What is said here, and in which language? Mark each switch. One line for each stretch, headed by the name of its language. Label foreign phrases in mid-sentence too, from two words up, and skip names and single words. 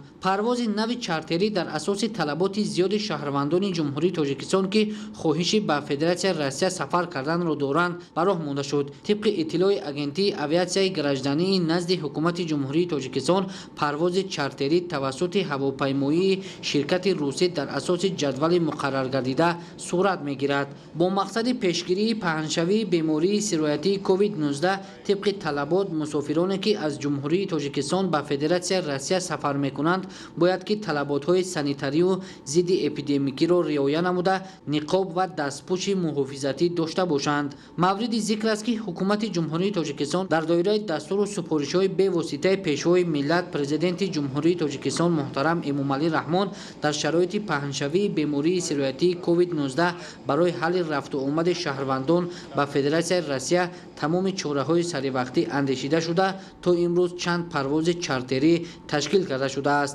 Tajik: Парвози нави чартерӣ дар асоси талаботи зиёди шаҳрвандони Ҷумҳурии Тоҷикистон ки хоҳиши ба Федератсияи Россия сафар кардан ро доранд ба роҳ монда шуд. Тибқи иттилои Агентии авиатсияи гражданӣ назди Ҳукумати Ҷумҳурии Тоҷикистон, парвози чартерӣ тавассути ҳавопаймоии ширкати русӣ дар асоси ҷадвали муқаррар гардида сурат мегирад бо мақсади пешгирии паҳншавии панҷшавии бемории сироятии COVID-19 тибқи талабот мусофироне ки аз ҷумҳурии Тоҷикистон ба Федератсияи Россия сафар мекунанд бояд ки талаботҳои санитарию зидди эпидемикиро риоя намуда ниқоб ва дастпӯши муҳофизатӣ дошта бошанд. Мавриди зикр аст ки ҳукумати ҷумҳурии Тоҷикистон дар доираи дастуру супоришҳои бевоситаи Пешвои миллат Президенти Ҷумҳурии Тоҷикистон муҳтарам Эмомалӣ Раҳмон дар шароити паҳншавии бемории сироятии COVID-19 барои ҳалли рафту омади шаҳрвандон ба Федератсияи Россия тамоми чораҳои саривақтӣ андешида шуда то имрӯз чанд парвози чартерӣ ташкил карда шудааст.